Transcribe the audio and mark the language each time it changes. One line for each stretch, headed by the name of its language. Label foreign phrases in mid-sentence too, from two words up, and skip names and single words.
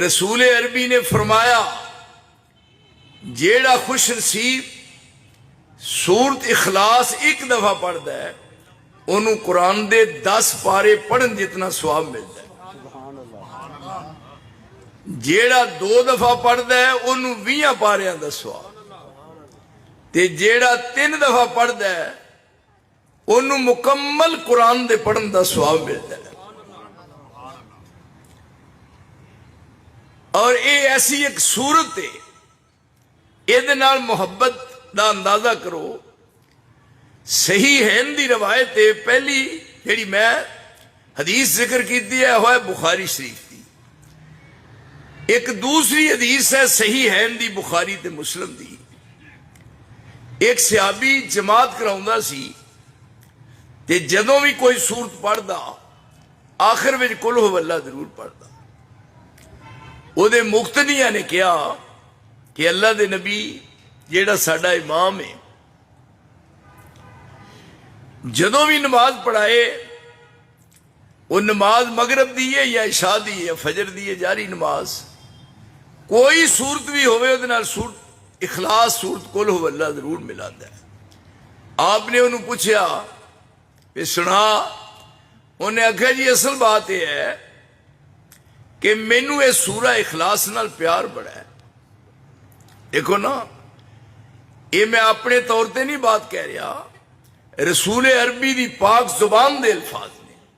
Punjabi: رسول عربی نے فرمایا جیڑا خوش نصیب سورت اخلاص ایک دفعہ پڑھتا ہے انہوں قرآن دے 10 پارے پڑھن جتنا ثواب ملتا ہے. جیڑا 2 دفعہ پڑھتا ہے انہوں 20 پاریاں دا ثواب تے جیڑا 3 دفعہ پڑھتا ہے انہوں مکمل قرآن دے پڑھن دا ثواب ملتا ہے.
Urdu: اور یہ ایسی ایک صورت ہے یہ محبت دا اندازہ کرو.
Punjabi: صحیح ہند دی روایت ہے پہلی جیڑی میں حدیث ذکر کیتی ہے وہ ہے بخاری شریف دی. ایک دوسری حدیث ہے صحیح ہند دی بخاری تے مسلم دی. ایک صحابی جماعت کراؤندا سی تے جدوں بھی کوئی سورت پڑھدا آخر وچ قل هو اللہ ضرور پڑھدا. او دے مقتدیاں نے کہا کہ اللہ دے نبی جیڑا ساڈا امام ہے جدوں بھی نماز پڑھائے وہ نماز مغرب دی ہے یا عشاء دی ہے یا فجر دی ہے جاری نماز کوئی صورت بھی ہوئے وہ نال صورت اخلاص صورت قل هو اللہ ضرور ملاتا ہے. آپ نے انہوں پوچھا کہ سنا. انہیں آخیا جی اصل بات یہ ہے کہ مینو یہ سورہ اخلاص نال پیار بڑا ہے. دیکھو نا یہ میں اپنے طور تے نہیں بات کہہ رہا رسول عربی دی پاک زبان دے الفاظ نے.